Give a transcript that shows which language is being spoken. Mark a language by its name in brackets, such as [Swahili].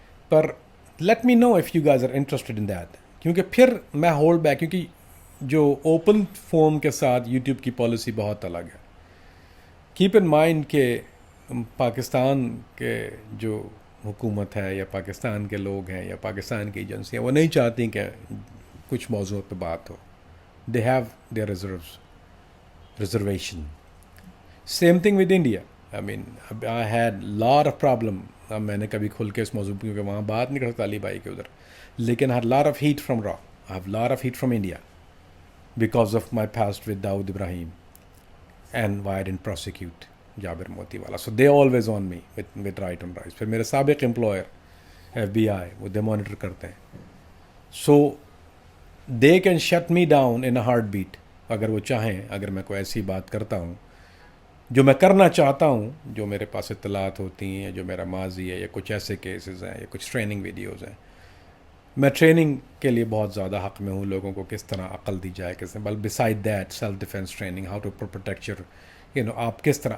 [Urdu] Per [English] let me know if you guys are interested in that. [Urdu] کیونکہ پھر میں hold back, کیونکہ جو اوپن فورم کے ساتھ یوٹیوب کی پالیسی بہت الگ ہے. کیپ ان مائنڈ کہ پاکستان کے جو حکومت ہے یا پاکستان کے لوگ ہیں یا پاکستان کی ایجنسیاں، وہ نہیں چاہتی کہ کچھ موضوع پہ بات ہو. [English] They have their reservation. Same thing with India. I mean, I had lot of problem. [Urdu] اب میں نے کبھی کھل کے اس موضوع کیونکہ وہاں بات نہیں کر سکتا علی بھائی کے ادھر، لیکن [English] I had lot of heat from Raw. I have lot of heat from India because of my past with Dawood Ibrahim and why I didn't prosecute Jabir Moti wala. So they always on me with right on rights. [Urdu] پھر میرے سابق employer FBI وہ دے monitor کرتے ہیں. [English] So they can shut me down in a heartbeat [Urdu] اگر وہ چاہیں. اگر میں کوئی ایسی بات کرتا ہوں جو میں کرنا چاہتا ہوں، جو میرے پاس اطلاعات ہوتی ہیں، جو میرا ماضی ہے، یا کچھ ایسے کیسز ہیں، یا کچھ ٹریننگ ویڈیوز ہیں. میں ٹریننگ کے لیے بہت زیادہ حق میں ہوں، لوگوں کو کس طرح عقل دی جائے، کس طرح. [English] بل besides that self defence training, how to protect your [Urdu] آپ کس طرح.